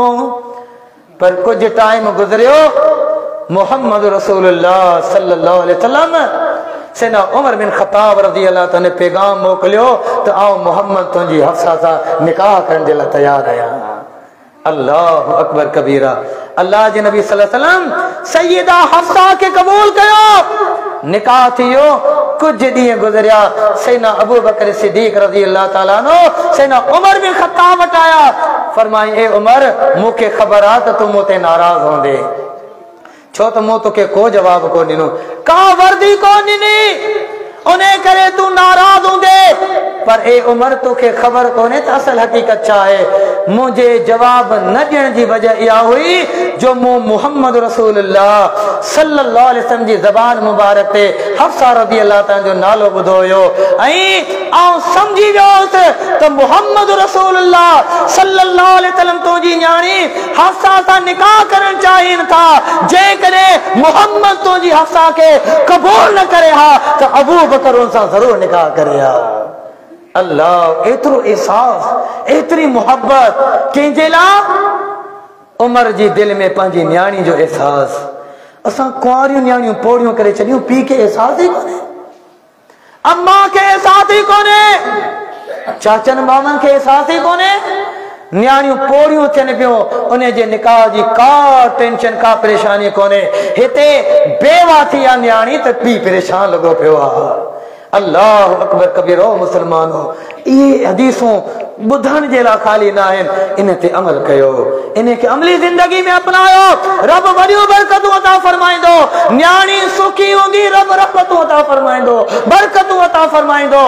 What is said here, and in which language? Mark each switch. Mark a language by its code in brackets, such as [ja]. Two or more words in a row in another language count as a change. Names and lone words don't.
[sd] पर कुछ टाइम गुज़रियो, मोहम्मद रसूलुल्लाह [ar] صلى الله عليه وسلم [sd] सैयदना उमर बिन ख़त्ताब [ar] رضي الله تعالى [sd] ने पैगाम मोकिलियो त आउं मोहम्मद तुंहिंजी हफ्सा सां निकाह करण जे लाइ तयार आहियां। [ar] الله أكبر كبيرا. [sd] अल्लाह जे नबी [ar] صلى الله عليه وسلم [sd] सैयदा हफ्सा के कबूल कयो, निकाह थियो। कुछ ॾींहं गुज़रिया, सैयदना अबू बकर सिद्दीक़ [ar] رضي الله تعالى عنه [sd] सैयदना उमर बिन ख़त्ताब वटि आया। फरमाई, ए उमर, मूंखे ख़बर आहे त तूं मूं ते नाराज़ होंदे, छो त मूं तोखे को जवाब कोन ॾिनो, का वर्दी कोन ॾिनी, उन करे तू नाराज़ हूंदे। पर ए उमर, तोखे ख़बर कोन्हे त असल हक़ीक़त छा आहे। मुझे जवाब न ॾियण जी वजह इहा हुई जो मूं मुहम्मद रसूलुल्लाह [ar] صلى الله عليه وسلم [sd] जी ज़बान मुबारक ते हफ्सा [ar] رضي الله تعالى [sd] जो नालो ॿुधो हुयो ऐं आउं सम्झी वियोसि त मुहम्मद रसूलुल्लाह [ar] صلى الله عليه وسلم [sd] तुंहिंजी न्याणी हफ्सा सां निकाह करण चाहिनि था। जेकॾहिं मुहम्मद तुंहिंजी हफ्सा खे क़बूल न करे हा त अबू बकर उन सां ज़रूर निकाह करे हा। अल्लाह, एतिरो एहसास, एतिरी मोहब्बत कंहिंजे लाइ? उमर जी दिल में पंहिंजी न्याणी जो एहसास। असां कुंवारियूं न्याणियूं पोड़ियूं करे छॾियूं, पीउ खे एहसास ई कोन्हे, अम्मा खे एहसास ई कोन्हे, चाचनि मामनि खे एहसास ई कोन्हे। न्याणियूं पोड़ियूं थियनि पियूं, उन जे निकाह जी का टेंशन, का परेशानी कोन्हे। हिते बेवा थी आहे न्याणी त पीउ परेशान लॻो पियो आहे। [ar] الله أكبر كبيرو [sd] मुसलमानो, ये हदीसूं बुधण जे लाइ खाली न आहिनि, इन ते अमल कयो, इन खे अमली जिंदगी में अपनायो। रब वॾियूं बरकतूं अता फरमाईंदो। न्याणी सुखी हूंदी, रब रहमतूं अता फरमाईंदो, बरकतूं अता फरमाईंदो।